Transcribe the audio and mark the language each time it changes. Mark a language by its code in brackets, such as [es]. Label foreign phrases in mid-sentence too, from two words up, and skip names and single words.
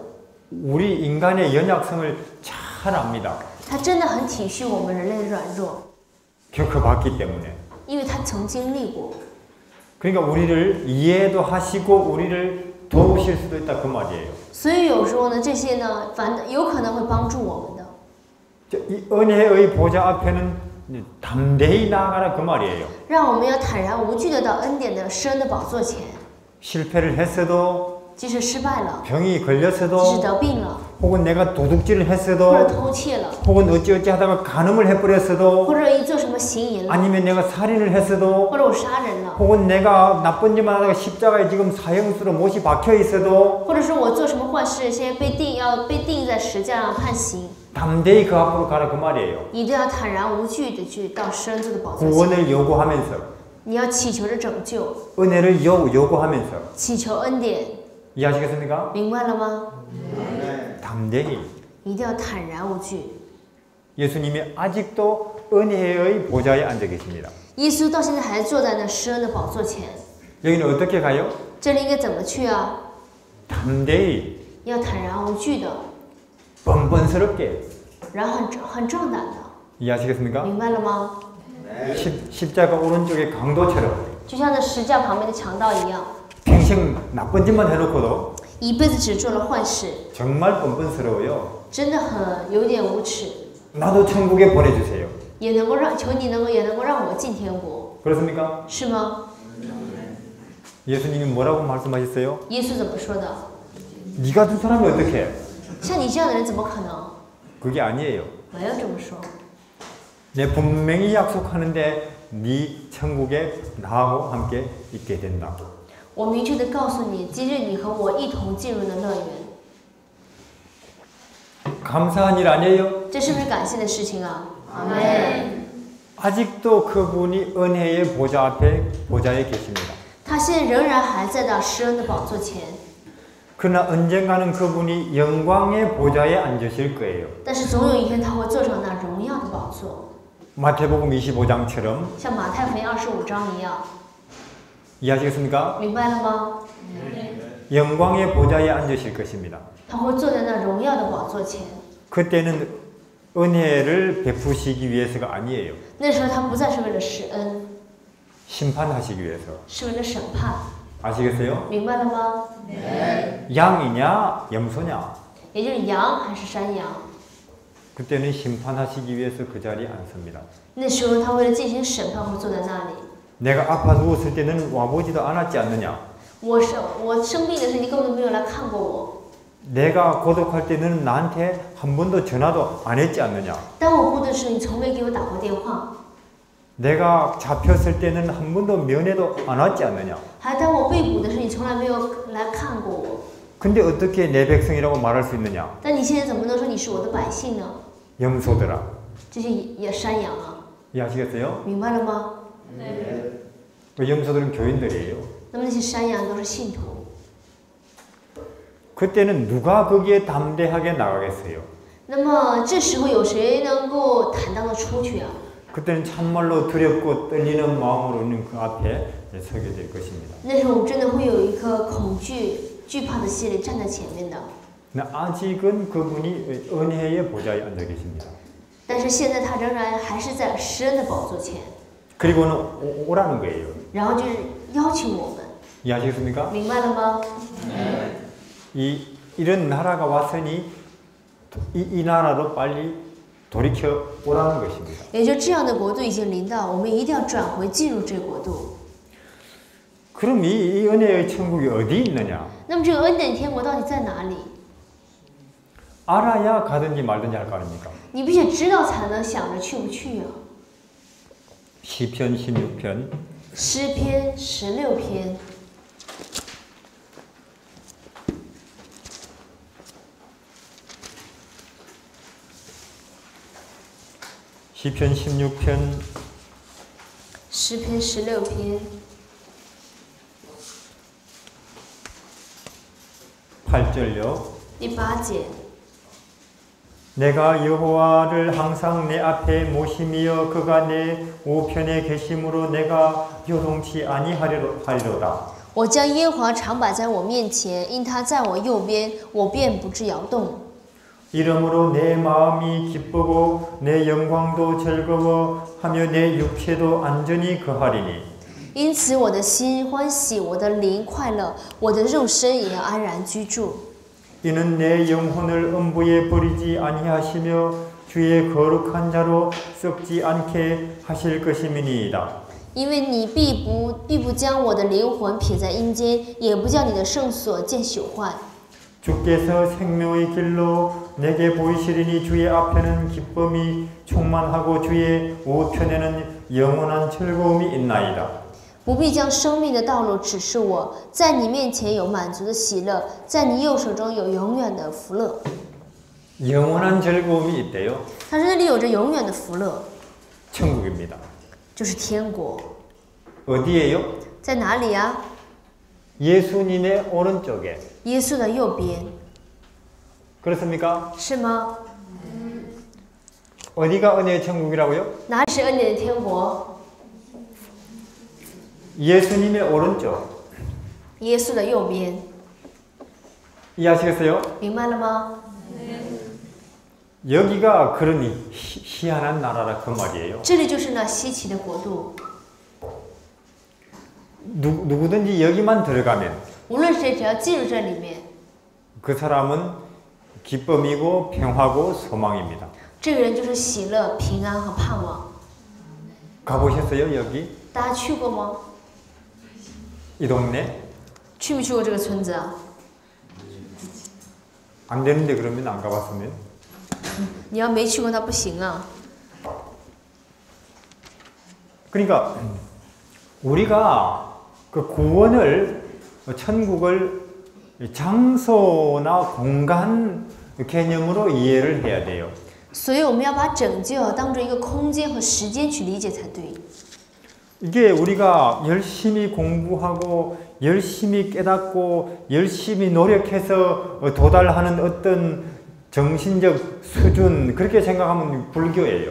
[ko] 우리 인간의 연약성을 잘 압니다. [zh] 他真的很体恤我们人类的软弱， [ko] 겪어봤기 때문에. [zh] 因为他曾经历过。 [ko] 그러니까 우리를 이해도 하시고 우리를 도우실 수도 있다 그 말이에요. [zh] 所以有时候呢，这些呢，有可能会帮助我们的。 [ko] 이 은혜의 보좌 앞에는 담대히 나아가라 그 말이에요. [zh] 让我们要坦然无惧的到恩典的施恩的宝座前， [ko] 실패를 했어도 [zh] 即使失败了， [ko] 병이 [zh] 即使 [ko] 걸렸어도 [zh] 得病了， [ko] 혹은 내가 도둑질을 [zh] 或者 [ko] 했어도 [zh] 偷窃了， [ko] 혹은 어찌어찌 하다가 간음을 해버렸어도 [zh] 或者一做什么行淫了， [ko] 아니면 내가 살인을 했어도 [zh] 或者我杀人了， [ko] 혹은 내가 나쁜 짓만 하다가 십자가에 지금 사형수로 못이 박혀 있어도 [zh] 或者是我做什么坏事，现在要被钉在石架上判刑， [ko] 담대히 그 앞으로 가라 그 말이에요. [zh] 你都要坦然无惧的去到施恩座的宝座前， [ko] 구원을 요구하면서 [zh] 你要祈求着拯救， [ko] 은혜를 요구하면서 [zh] 祈求恩典， [ko] 이해하시겠습니까? [zh] 明白了吗？ [ko] 담대히 [zh] 一定要坦然无惧。 [ko] 예수님이 아직도 은혜의 보좌에 앉아 계십니다. [zh] 耶稣到现在还坐在那施恩的宝座前， [ko] 여기는 어떻게 가요? [zh] 这里应该怎么去啊？ [ko] 담대히 [zh] 要坦然无惧的， [ko] 뻔뻔스럽게 [zh] 然后很壮胆的， [ko] 이해하시겠습니까? [zh] 明白了吗？ [ko] 십자가 오른쪽의 강도처럼 [zh] 就像那石架旁边的强盗一样， [ko] 평생 나쁜 짓만 해놓고도 [zh] 一辈子只做了坏事， [ko] 정말 뻔뻔스러워요. [zh] 真的很有点无耻， [ko] 나도 천국에 보내주세요. [zh] 也能够求你也能够让我进天国， [ko] 그렇습니까? [zh] 是吗？ [ko] 예수님이 뭐라고 말씀하셨어요? [zh] 耶稣怎么说的？ [ko] 네 같은 사람이 어떻게? [zh] 像你这样的人怎么可能？ [ko] 그게 아니에요. [zh] 没有这么说。 [ko] 내 분명히 약속하는데 네 천국에 나하고 함께 있게 된다. [zh] 我明确的告诉你，今日你和我一同进入了乐园， [ko] 감사한 일 아니에요? [zh] 这是不是感谢的事情啊？阿门。 [ko] 아직도 그분이 은혜의 보좌에 계십니다. [zh] 他现在仍然还在到施恩的宝座前， [ko] 그러나 언젠가는 그분이 영광의 보좌에 앉으실 거예요. [zh] 但是总有一天他会坐上那荣耀的宝座， [ko] 마태복음 25장처럼 [zh] 像马太福音25章一样， [ko] 이해하시겠습니까? [zh] 明白了吗？ [ko] 영광의 보좌에 앉으실 것입니다. [zh] 他会坐在那荣耀的宝座前， [ko] 그때는 은혜를 베푸시기 위해서가 아니에요. [zh] 那时候他不再是为了施恩， [ko] 심판하시기 위해서. [zh] 是为了审判， [ko] 아시겠어요? [zh] 明白了吗？ [ko] 양이냐 염소냐. [zh] 也就是羊还是山羊， [ko] 그때는 심판하시기 위해서 그 자리에 앉습니다. [zh] 那时候他为了进行审判会坐在那里。 [ko] 내가 아파 누웠을 때는 와보지도 않았지 않느냐. [zh] 我生病的时候，你根本没有来看过我。 [ko] 내가 고독할 때는 나한테 한 번도 전화도 안 했지 않느냐. [zh] 当我孤独的时候，你从没给我打过电话。 [ko] 내가 잡혔을 때는 한 번도 면회도 안 왔지 않느냐. [zh] 还当我被捕的时候，你从来没有来看过我。 [ko] 근데 어떻게 내 백성이라고 말할 수 있느냐. [zh] 但你现在怎么能说你是我的百姓呢？ [ko] 염소들아. [zh] 这些也山羊啊， [ko] 이해하시겠어요? [zh] 明白了吗？ [ko] 그 염소들은 교인들이에요. [zh] 那么那些山羊都是信徒。 [ko] 그때는 누가 거기에 담대하게 나가겠어요? [zh] 那么这时候有谁能够坦荡的出去啊？ [ko] 그때는 참말로 두렵고 떨리는 마음으로 있는 그 앞에 서게 될 것입니다. [zh] 那时候我们真的会有一颗恐惧、惧怕的心理站在前面的。 [ko] 아직은 그분이 은혜의 보좌에 앉아 계십니다. [zh] 但是现在他仍然还是在施恩的宝座前， [ko] 그리고는 오라는 거예요. [zh] 然后就是邀请我们， [ko] 이해하시겠습니까? [zh] 明白了吗？ [ko] 이런 나라가 왔으니 이 나라로 빨리 돌이켜 오라는 것입니다. [zh] 也就这样的国度已经临到，我们一定要转回进入这个国度。 [ko] 그럼 이 은혜의 천국이 어디 있느냐? [zh] 那么这个恩典天国到底在哪里？ [ko] 알아야 가든지 말든지 할 거 아닙니까? [zh] 你必须知道才能想着去不去啊。 [ko] 시편 16편 [zh] 诗篇16篇。 [ko] 시편 16편 [zh] 诗篇16篇 [ko] 8절요. [zh] 第8节。 [ko] 내가 여호와를 항상 내 앞에 모심이여 그가 내 우편에 계심으로 내가 요동치 아니하리로다. [zh] 我将耶和华常摆在我面前，因他在我右边，我便不致摇动。 [ko] 이러므로 내 마음이 기쁘고 내 영광도 즐거워하며 내 육체도 안전히 거하리니. [zh] 因此我的心欢喜，我的灵快乐，我的肉身也要安然居住。 [ko] 이는 내 영혼을 음부에 버리지 아니하시며 주의 거룩한 자로 썩지 않게 하실 것임이니이다. [zh] 因为你必不将我的灵魂撇在阴间，也不叫你的圣所见朽坏。 [ko] 주께서 생명의 길로 내게 보이시리니 주의 앞에는 기쁨이 충만하고 주의 우편에는 영원한 즐거움이 있나이다. [zh] 不必将生命的道路指示我，在你面前有满足的喜乐，在你右手中有永远的福乐。 [ko] 영원한 즐거움이 있대요. [zh] 他说那里有着永远的福乐， [ko] 천국입니다. [zh] 就是天国。 [ko] 어디예요? [zh] 在哪里啊？ [ko] 예수님의 오른쪽에. [zh] 耶稣的右边， [ko] 그렇습니까? [zh] 是吗？ [ko] 어디가 은혜의 천국이라고요? [zh] 哪里是恩典的天国？ [ko] 예수님의 오른쪽. [zh] 耶稣的右边， [ko] 이해하시겠어요? [zh] 明白了吗？ [ko] 여기가 그런 희한한 나라라 그 말이에요. [zh] 这里就是那稀奇的国度。 [ko] 누구든지 여기만 들어가면 [zh] 无论谁，只要进入这里面， [ko] 그 사람은 기쁨이고 평화고 소망입니다. [zh] 这个人就是喜乐、平安和盼望。 [ko] 가보셨어요 여기? [zh] 大家去过吗？ [ko] 이 동네? [zh] 去没去过这个村子啊？ [ko] 안 되는데 그러면 안 가봤으면? [zh] 你要没去过，那不行啊。 [ko] 그러니까 우리가 그 구원을 천국을 장소나 공간 개념으로 이해를 해야 돼요. [zh] 所以我们要把拯救当做一个空间和时间去理解才对。 [ko] 이게 우리가 열심히 공부하고 열심히 깨닫고 열심히 노력해서 도달하는 어떤 정신적 수준 그렇게 생각하면 불교예요.